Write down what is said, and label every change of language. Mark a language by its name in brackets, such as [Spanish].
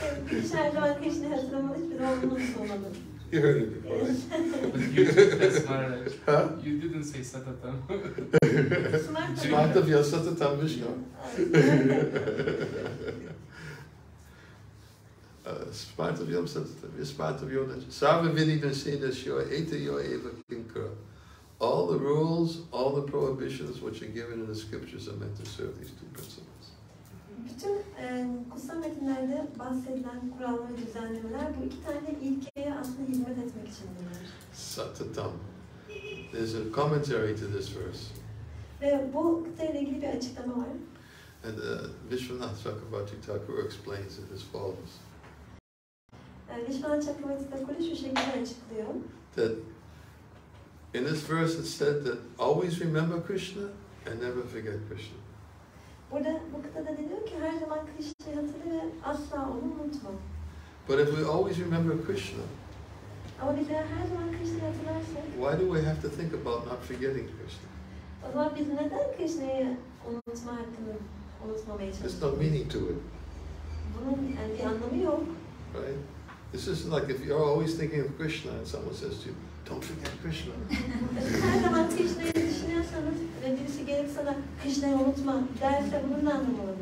[Turkish] Bir kişi her zaman Krishna'yı hatırlamalı, hiçbir zaman bunu unutmamalı. [English] You heard it before, right? That's Maharaj. Huh? You didn't say Satatam. [Sanskrit] Smarta vyasatatam Vishnu. Smarta vyasatatam Vismarta vyonajatu. Sarva vidita sedasyo etayo eva kinkara. [English] All the rules, all the prohibitions which are given in the scriptures are meant to serve these two principles. [Turkish] Bütün kutsal metinlerde bahsedilen kurallar ve düzenlemeler bu iki tane ilkeye aslında hizmet etmek içindirler. [Sanskrit] Satatam. [English] There's a commentary to this verse. [Turkish] Ve bu kıtayla ilgili bir açıklama var. [English] And Vishwanath Chakravarti Thakur explains it as follows. [Turkish] Vishwanath Chakravarti Thakur şu şekilde açıklıyor. [English] That in this verse it said that always remember Krishna and never forget Krishna. [Turkish] Burada bu kıtada deniyor ki her zaman Krishna'yı hatırla ve asla onu unutma. [English] But if we always remember Krishna, [Turkish] Ama biz eğer her zaman Krishna'yı hatırlarsak, [English] why do we have to think about not forgetting Krishna? [Turkish] o zaman biz neden Krishna'yı unutma hakkını unutmamaya [English] There's [Turkish] çalışıyoruz? [English] no meaning to it, [Turkish] Bunun yani bir anlamı yok. [English] right? This is like if you're always thinking of Krishna and someone says to you, don't forget Krishna. [Turkish] Her zaman Krishna'yı düşünüyorsanız ve birisi gelip sana Krishna'yı unutma derse bunun ne anlamı olur?